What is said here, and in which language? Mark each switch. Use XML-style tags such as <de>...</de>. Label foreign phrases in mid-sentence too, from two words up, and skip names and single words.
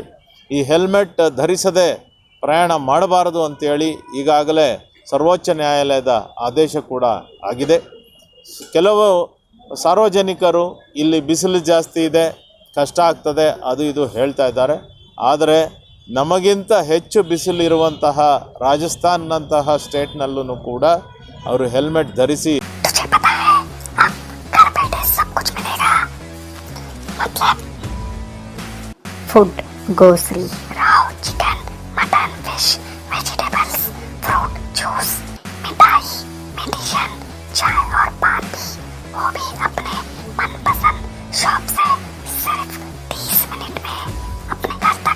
<kn>ಈ ಹೆಲ್ಮೆಟ್ ಧರಿಸದೆ ಪ್ರಯಾಣ ಮಾಡಬಾರದು ಅಂತೇಳಿ ಈಗಾಗಲೇ ಸರ್ವೋಚ್ಚ ನ್ಯಾಯಾಲಯದ ಆದೇಶ ಕೂಡ ಆಗಿದೆ. ಕೆಲವು ಸಾರ್ವಜನಿಕರು ಇಲ್ಲಿ ಬಿಸಿಲು ಜಾಸ್ತಿ ಇದೆ, ಕಷ್ಟ ಆಗ್ತದೆ, ಅದು ಇದು ಹೇಳ್ತಾ ಇದ್ದಾರೆ. ಆದರೆ ನಮಗಿಂತ ಹೆಚ್ಚು ಬಿಸಿಲಿರುವಂತಹ ರಾಜಸ್ಥಾನ್ನಂತಹ ಸ್ಟೇಟ್ನಲ್ಲೂ ಕೂಡ ಅವರು ಹೆಲ್ಮೆಟ್ ಧರಿಸಿ</kn> <en>food, grocery, rao, chicken, mutton, fish, vegetables, fruit, juice,</en> <hi>मिठाई, मेडिसिन, चाय और पान भी, वो भी अपने मनपसंद शॉप से सिर्फ 30 मिनट में अपने घर तक।</hi>